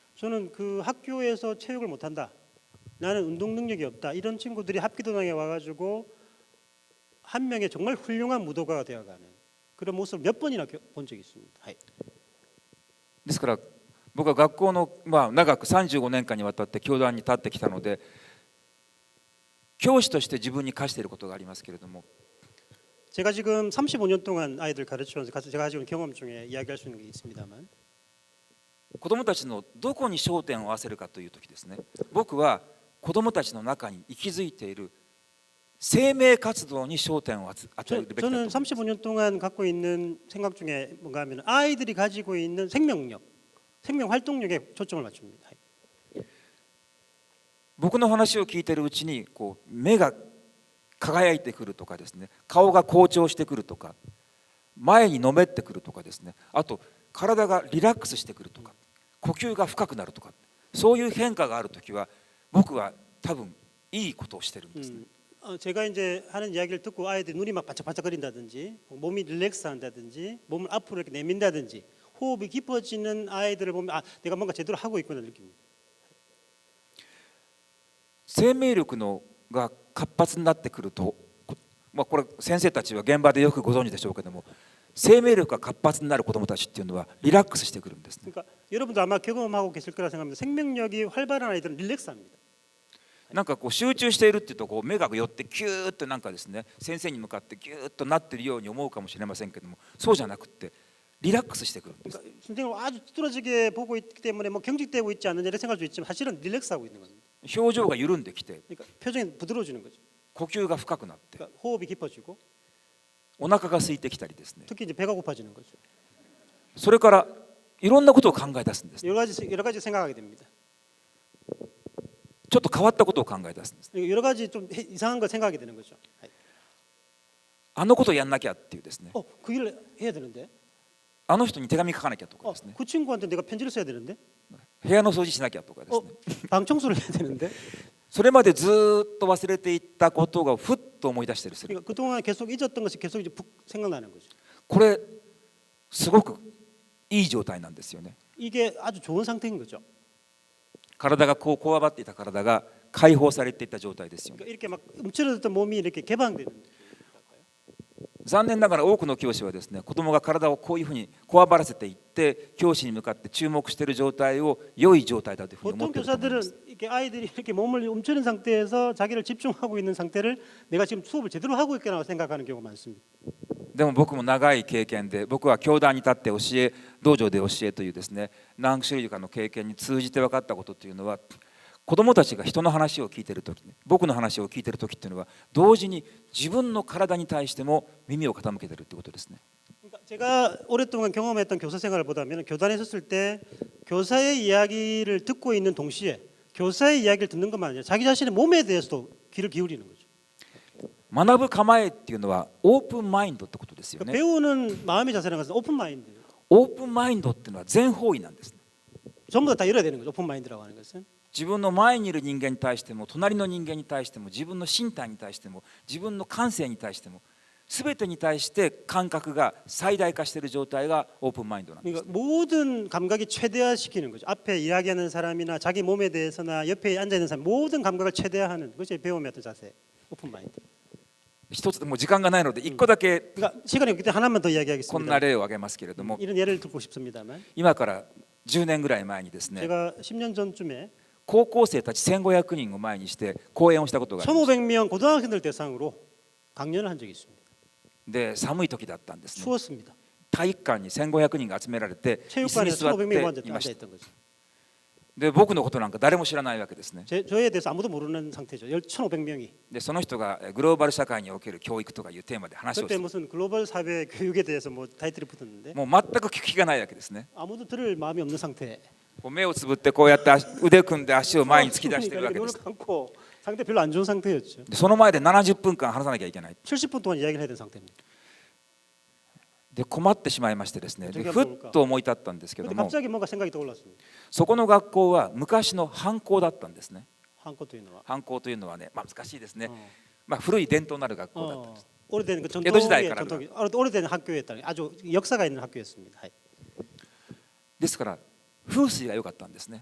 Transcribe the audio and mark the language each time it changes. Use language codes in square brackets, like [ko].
[ko] 저는 그 학교에서 체육을 못한다. 나는 운동 능력이 없다. 이런 친구들이 합기도장에 와가지고 한 명의 정말 훌륭한 무도가가 되어가는 그런 모습을 몇 번이나 본 적이 있습니다. [ja] ですから僕は学校の、長く35年間にわたって教壇に立ってきたので教師として自分に課していることがありますけれども [ko] 제가 지금 35년 동안 아이들 가르치면서 제가 가지고 있는 경험 중에 이야기할 수 있는 게 있습니다만 [ja] 子どもたちのどこに焦点を合わせるかという時ですね、僕は子どもたちの中に息づいている生命活動に焦点を与えるべきだと思います。 [ko] 저는 35년 동안 갖고 있는 생각 중에 뭔가 하면 아이들이 가지고 있는 생명력, 생명 활동력에 초점을 맞춥니다. [ja] 僕の話を聞いているうちにこう目が輝いてくるとかですね、顔が好調してくるとか前にのめってくるとかですね、あと体がリラックスしてくるとか呼吸が深くなるとかそういう変化があるときは僕は多分いいことをしてるんですね。 [ko] 제가 이제 하는 이야기를 듣고 아이들이 눈이 막 반짝반짝거린다든지 몸이 릴렉스한다든지 몸을 앞으로 이렇게 내민다든지 호흡이 깊어지는 아이들을 보면 아 내가 뭔가 제대로 하고 있구나 느낍니다. [ja] 生命力のが活発になってくると、これ先生たちは現場でよくご存知でしょうけども、生命力が活発になる子どもたちっていうのはリラックスしてくるんですね。 [ko] 그러니까 여러분도 아마 경험하고 계실 거라 생각합니다. 생명력이 활발한 아이들은 릴렉스합니다. [ja] なんかこう集中しているっていうとこう目が寄ってキューッとなんかですね先生に向かってギューッとなっているように思うかもしれませんけども、そうじゃなくってリラックスしてくるんです。 [ko] 그러니까 선생님을 아주 뚫어지게 보고 있기 때문에 뭐 경직되고 있지 않느냐 이렇게 생각할 수 있지만 사실은 릴렉스하고 있는 겁니다. [ja] 表情が緩んできて [ko] 그러니까 표정이 부드러워지는 거죠. [ja] 呼吸が深くなって [ko] 그러니까 호흡이 깊어지고 [ja] お腹が空いてきたりですね、 [ko] 특히 이제 배가 고파지는 거죠. [ja] それからいろんなことを考え出すんです。 [ko] 여러 가지 생각하게 됩니다. [ja] ちょっと変わったことを考え出すんです。 [ko] 여러 가지 좀 이상한 거 생각하게 되는 거죠. [ja] あのことをやんなきゃっていうですね、 [ko] 그 일을 해야 되는데. [ja] あの人に手紙書かなきゃとかですね、 [ko] 그 친구한테 내가 편지를 써야 되는데. [ja] 部屋の掃除しなきゃとかですね、 [ko] 방 청소를 해야 되는데. [ja] それまでずっと忘れていったことがふっと思い出したりする。 [ko] 그러니까 그동안 계속 잊었던 것이 계속 이제 생각나는 거죠. [ja] これすごくいい状態なんですよね。 [ko] 이게 아주 좋은 상태인 거죠. [ja] 体がこうこわばっていた体が解放されていった状態ですよね。 [ko] 그러니까 이렇게 막 움츠러졌던 몸이 이렇게 개방되는. [ja] 残念ながら多くの教師はですね、子供が体をこういうふうにこわばらせていって教師に向かって注目している状態を良い状態だというふうに思っ [ko] 보통 [ja] ていると思いま [ko] 교사들은 [ja] す。 [ko] 이렇게 아이들이 이렇게 몸을 움츠린 상태에서 자기를 집중하고 있는 상태를 내가 지금 수업을 제대로 하고 있구나 생각하는 경우가 많습니다. [ja] でも僕も長い経験で、僕は教壇に立って教え、道場で教えというですね、何種類かの経験に通じて分かったことというのは、子どもたちが人の話を聞いているとき、僕の話を聞いているときっていうのは、同時に自分の体に対しても耳を傾けているということですね。 [ko] 그러니까 제가 오랫동안 경험했던 교사 생활을 보다면 교단에 섰을 때 교사의 이야기를 듣고 있는 동시에 교사의 이야기를 듣는 것만 아니라 자기 자신의 몸에 대해서도 귀를 기울이는 거죠. [ja] 学ぶ構えっていうのはオープンマインドってことですよ [ko] 그러니까 [ja] ね。 [ko] 배우는 마음의 자세라는 것은 오픈 마인드. [ja] オープンマインドっていうのは全方位なんですね。 [ko] 전부 다 열어야 되는 거죠. 오픈 마인드라고 하는 것은. [ja] 自分の前にいる人間に対しても隣の人間に対しても自分の身体に対しても自分の感性に対しても全てに対して感覚が最大化している状態がオープンマインドなんです。 [ko] 그러니까 모든 감각이 최대화시키는 거죠. 앞에 이야기하는 사람이나 자기 몸에 대해서나 옆에 앉아 있는 사람 모든 감각을 최대화하는 그것이 배움의 어떤 자세. 오픈 마인드. [ja] 一つもう時間がないので一個だけ [ko] 그러니까 시간이 없기 때문에 하나만 더 [ja] こん [ko] 이야기하겠습니다. [ja] な例を挙げますけれども、 [ko] 이런 예를 들고 싶습니다만 [ja] 今から10年ぐらい前にですね、 [ko] 제가 10년 전쯤에 [ja] 高校生たち1500人を前にして講演をしたことがありました。 [ko] 1,500명 고등학생들 대상으로 강연을 한 적이 있습니다. [ja] で寒い時だったんですね。 [ko] 추웠습니다. [ja] 体育館に1500人が集められて椅子に [ko] 체육관에서 [ja] 座っ [ko] 1,500명이 [ja] ていました。 [ko] 앉아있던 거죠. [ja] で僕のことなんか誰も知らないわけですね。 [ko] 저에 대해서 아무도 모르는 상태죠. 1,500명이. [ja] でその人がグローバル社会における教育とかいうテーマで話をし [ko] 그때 [ja] て [ko] 무슨 글로벌 사회 교육에 대해서 뭐 타이틀이 붙었는데 [ja] もう全く聞く気がないわけですね。 [ko] 아무도 들을 마음이 없는 상태. [ja] こう目をつぶってこうやって腕組んで足を前に突き出しているわけで [ko] 눈을 감고 상태 별로 안 좋은 상태였죠. [ja] でその前で70分間話さなきゃいけない。 [ko] 70분 동안 이야기를 해야 되는 상태입니다. [ja] で困ってしまいましてですね、でふっと思い立ったんですけど [ko] 근데 [ja] も、 [ko] 갑자기 뭔가 생각이 떠올랐습니다. [ja] そこの学校は昔の藩校だったんですね。 [ko] 한껏 또 있는 [ja] 藩校というのはね、難しいですね。 어. 古い伝統のある学校だったんです。 [ko] 오래된 그 에도 시대에 전통의 오래된 학교였다. 아주 역사가 있는 학교였습니다. [ja] ですから風水が良かったんですね。